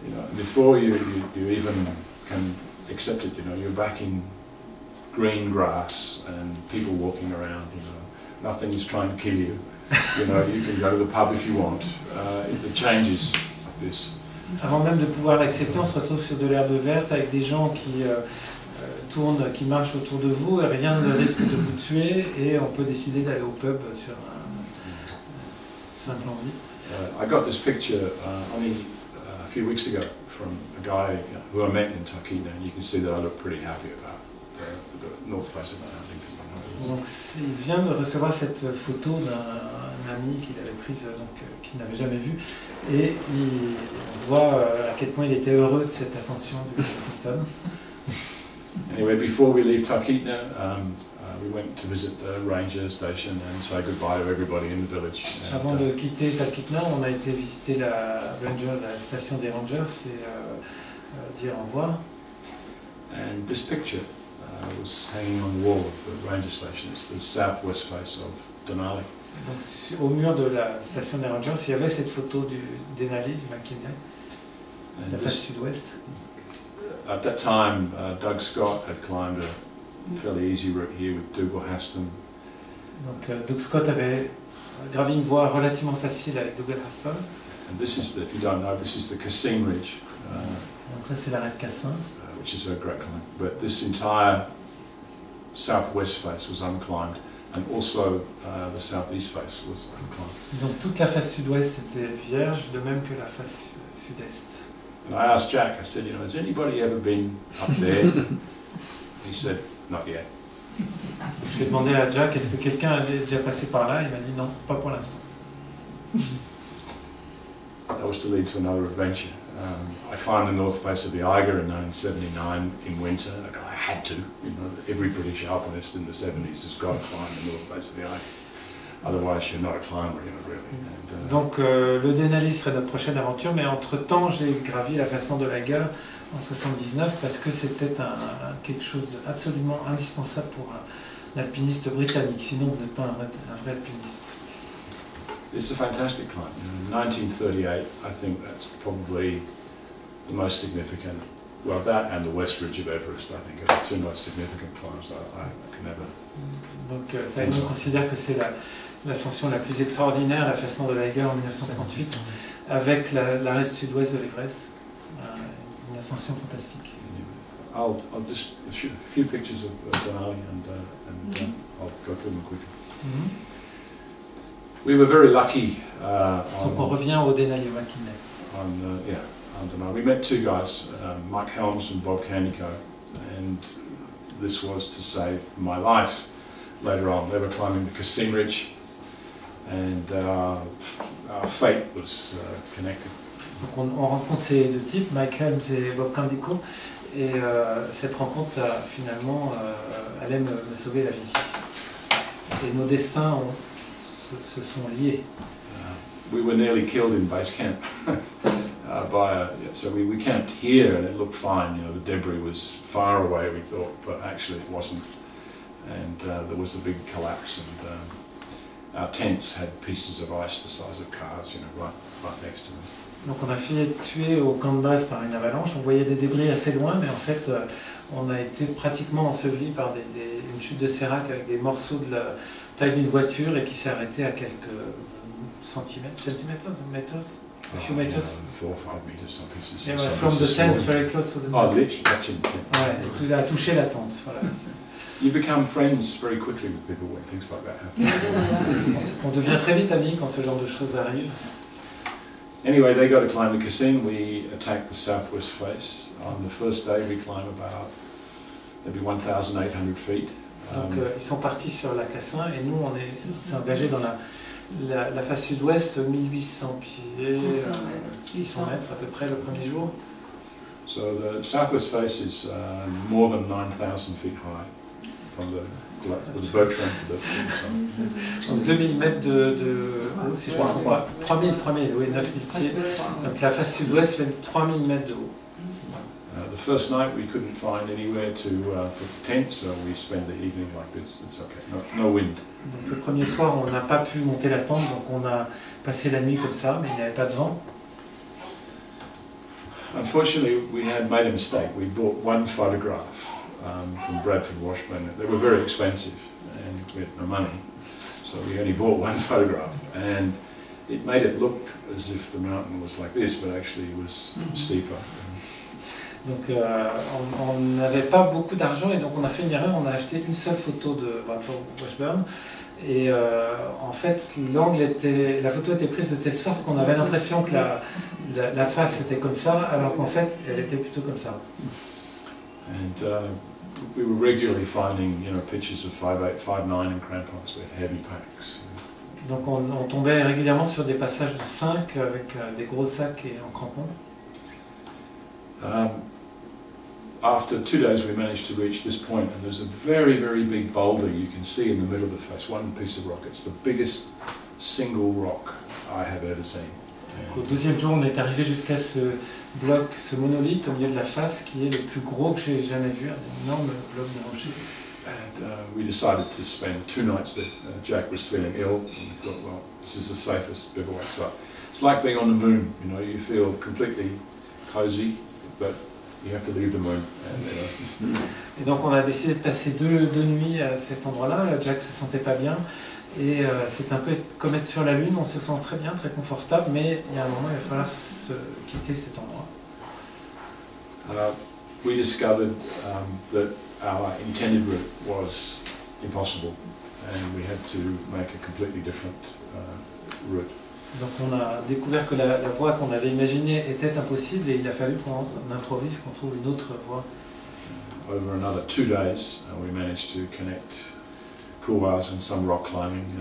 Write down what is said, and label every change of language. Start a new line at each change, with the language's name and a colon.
English: You know, before you even can accept it, you're back in green grass and people walking around. Nothing is trying to kill you. You can go to the pub if you want. The change is like this.
French: Avant même de pouvoir l'accepter, on se retrouve sur de l'herbe verte avec des gens qui tournent, qui marchent autour de vous, et rien ne risque de vous tuer, et on peut décider d'aller au pub sur un simple envie.
English: I got this picture only a few weeks ago from a guy who I met in Tarkina, and you can see that I look pretty happy about the north face of Mount Lincoln.
French: Donc il vient de recevoir cette photo d'un ami qu'il avait prise, qu'il n'avait jamais vue, et on voit à quel point il était heureux de cette ascension du Huntington.
English: Anyway, before we leave Tarkina, we went to visit the ranger station and say goodbye to everybody in the village.
French: Avant de quitter Talkeetna, on a été visiter la station des Rangers et dire au revoir.
English: And this picture was hanging on the wall of the ranger station. It's the southwest face of Denali.
French: Donc, au mur de la station des Rangers, il y avait cette photo du Denali, du McKinley, la face sud-ouest.
English: At that time, Doug Scott had climbed a fairly easy route here with Dougal Haston.
French: Donc Doug Scott avait gravi une voie relativement facile avec Dougal Haston.
English: And this is the, if you don't know, this is the Cassin Ridge.
French: Donc là, c'est l'arrêt de Cassin.
English: Which is a great climb. But this entire southwest face was unclimbed, and also the southeast face was unclimbed.
French: Donc toute la face sud-ouest était vierge, de même que la face sud-est.
English: And I asked Jack, I said, you know, has anybody ever been up there? He said, not yet.
French: J'ai demandé à Jack, est-ce que quelqu'un avait déjà passé par là? Il m'a dit non, pas pour l'instant.
English: That was to lead to another adventure. I climbed the north face of the Eiger in 1979 in winter. I had to. You know, every British alpinist in the 70s has got to climb the north face of the Eiger. Otherwise, you're not a climber, you know, really. And,
French: donc le Denali serait notre prochaine aventure, mais entre-temps, j'ai gravi la façon de l'Eiger en 79 parce que c'était quelque chose d'absolument indispensable pour un alpiniste britannique. Sinon, vous n'êtes pas un vrai alpiniste.
English: It's a fantastic climb. In 1938, I think that's probably the most significant. Well, that and the West Ridge of Everest, I think, are the two most significant climbs I can ever.
French: Donc, Simon considère que c'est l'ascension la plus extraordinaire, la façon de l'Eiger en 1938, avec l'arrêt sud-ouest de l'Everest. Une ascension fantastique.
English: I'll just shoot a few pictures of Denali and I'll go through them quickly. We were very lucky.
French: Donc on revient au Denali McKinley.
English: On Denali. We met two guys, Mike Helms and Bob Candico, and this was to save my life later on. They were climbing the Cassin Ridge, and our fate was connected.
French: Donc on rencontre ces deux types, Mike Helms et Bob Candico, et cette rencontre finalement allait me sauver la vie. Et nos destins se sont liés.
English: We were nearly killed in base camp so we camped here and it looked fine. You know, the debris was far away, we thought, but actually it wasn't. And there was a big collapse, and our tents had pieces of ice the size of cars, you know, right next to them.
French: Donc on a fini tué au camp de base par une avalanche. On voyait des débris assez loin, mais en fait on a été pratiquement enseveli par une chute de sérac avec des morceaux de la taille d'une voiture et qui s'est arrêté à quelques centimètres, meters?
English: A few meters? 4 or 5 meters, some pieces. Yeah, from the tent, very close to the tent. Oh, literally touching the tent.
French: Ouais, tu as touché la tente. Voilà.
English: You become friends very quickly with people when things like that happen.
French: On devient très vite amis quand ce genre de choses arrive.
English: Anyway, they got to climb the Cassin. We attacked the southwest face. On the first day, we climbed about maybe 1,800 feet.
French: Donc ils sont partis sur la Cassin et nous on s'est engagés dans la face sud-ouest, 1800 pieds, 600 mètres à peu près le premier jour.
English: So the southwest face is more than 9,000 feet high from the Bertrand to the
French: Donc 2000 mètres de haut, si je ne me trompe pas. 3000, oui, 9000 pieds. Donc la face sud-ouest fait 3000 mètres de haut.
English: The first night we couldn't find anywhere to put tents, so we spent the evening like this. It's okay, no wind.
French: Donc, le premier soir, on n'a pas pu monter la tente, donc on a passé la nuit comme ça, mais il n'y avait pas de vent.
English: Unfortunately, we had made a mistake. We bought one photograph from Bradford Washburn. They were very expensive, and we had no money, so we only bought one photograph, and it made it look as if the mountain was like this, but actually it was steeper.
French: Donc on n'avait pas beaucoup d'argent et donc on a fait une erreur, on a acheté une seule photo de Bradford Washburn Et en fait, la photo était prise de telle sorte qu'on avait l'impression que la face était comme ça, alors qu'en fait, elle était plutôt comme ça.
English: And we were regularly finding, pictures of 5'8", 5'9" in crampons with heavy packs.
French: Donc on tombait régulièrement sur des passages de 5 avec des gros sacs et en crampons.
English: After 2 days we managed to reach this point, and there's a very, very big boulder you can see in the middle of the face, one piece of rock. It's the biggest single rock I have ever seen.
French: Au deuxième jour, on est arrivé jusqu'à ce bloc, ce monolithe au milieu de la face qui est le plus gros que j'ai jamais vu, un énorme bloc de rocher.
English: And we decided to spend 2 nights there. Jack was feeling ill, and we thought, well, this is the safest bivouac site. It's like being on the moon, you feel completely cozy, but you have to leave the moon. And,
French: Et donc on a décidé de passer deux nuits à cet endroit-là. Jack se sentait pas bien et c'est un peu comme être sur la lune. On se sent très bien, très confortable, mais il y a un moment il va falloir quitter cet endroit.
English: We discovered that our intended route was impossible, and we had to make a completely different route.
French: Donc on a découvert que la voie qu'on avait imaginée était impossible et il a fallu qu'on improvise, qu'on trouve une autre voie.
English: Over another 2 days, we managed to connect couloirs and some rock climbing.